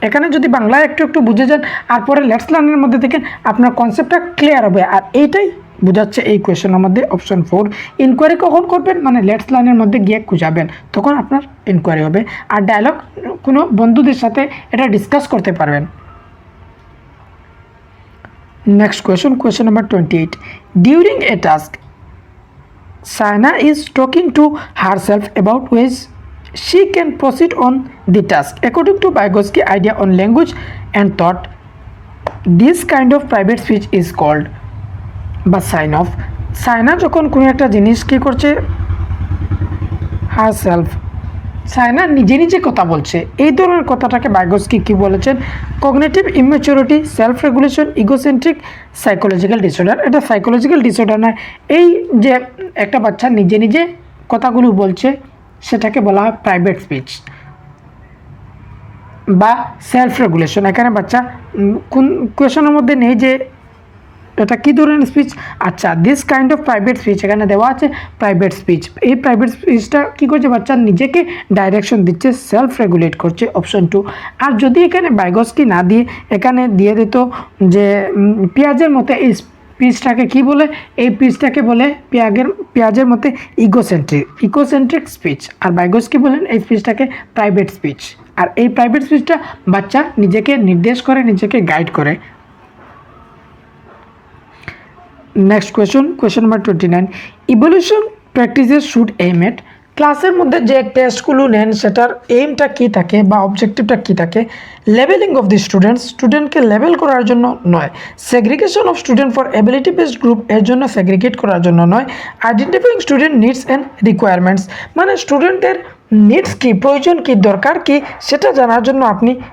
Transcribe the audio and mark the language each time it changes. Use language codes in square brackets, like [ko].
[bn] এখানে যদি বাংলায় একটু বুঝে যান আর পরে লেটস লার্নের মধ্যে দেখেন, আপনার কনসেপ্টটা ক্লিয়ার হবে। আর এইটাই বোঝাচ্ছে এই কোয়েশনের মধ্যে অপশন 4। ইনকোয়ারি কখন করবেন, মানে লেটস লার্নের মধ্যে গিয়ে খুঁজাবেন, তখন আপনার ইনকোয়ারি হবে। আর ডায়লগ কোনো বন্ধুদের সাথে এটা ডিসকাস করতে পারবেন। [en] Next question number 28. During a task, Sana is talking to herself about ways she can proceed on the task. According to Vygotsky idea on language and thought, this kind of private speech is called বা sign of. [bn] Saina যখন কোনো একটা জিনিস কী করছে, her self, Saina নিজে কথা বলছে, এই ধরনের কথাটাকে ভাইগোটস্কি কী বলেছেন, cognitive immaturity, self regulation, egocentric, psychological disorder. এটা সাইকোলজিক্যাল ডিসঅর্ডার নয়, এই যে একটা বাচ্চা নিজে কথাগুলো বলছে সেটাকে বলা হয় প্রাইভেট স্পিচ বা সেলফ রেগুলেশন। এখানে বাচ্চা কোন কোয়েশনের মধ্যে নেই যে এটা কী ধরনের স্পিচ। আচ্ছা, [en] this kind of private speech [bn] এখানে দেওয়া আছে প্রাইভেট স্পিচ। এই প্রাইভেট স্পিচটা কী করছে, বাচ্চা নিজেকে ডাইরেকশন দিচ্ছে, সেলফ রেগুলেট করছে, অপশন 2। আর যদি এখানে ভাইগোটস্কি না দিয়ে এখানে দিয়ে দিত যে পেঁয়াজের মতো, এই স্পিচটাকে কী বলে, এই স্পিচটাকে বলে পেঁয়াজের মধ্যে ইগোসেন্ট্রিক স্পিচ। আর ভাইগোটস্কি বলেন এই স্পিচটাকে প্রাইভেট স্পিচ। আর এই প্রাইভেট স্পিচটা বাচ্চা নিজেকে নির্দেশ করে, নিজেকে গাইড করে। [en] Next question number 29. Evaluation practices should aim at, [bn] ক্লাসের মধ্যে যে টেস্টগুলো নেন সেটার এইমটা কী থাকে বা অবজেক্টিভটা কী থাকে, লেভেলিং অফ দি স্টুডেন্টকে লেভেল করার জন্য নয়, segregation of student for ability based group, এর জন্য সেগ্রিগেট করার জন্য নয়, identifying student needs and requirements, মানে স্টুডেন্টের নিডস কী, প্রয়োজন কী, দরকার কী, সেটা জানার জন্য আপনি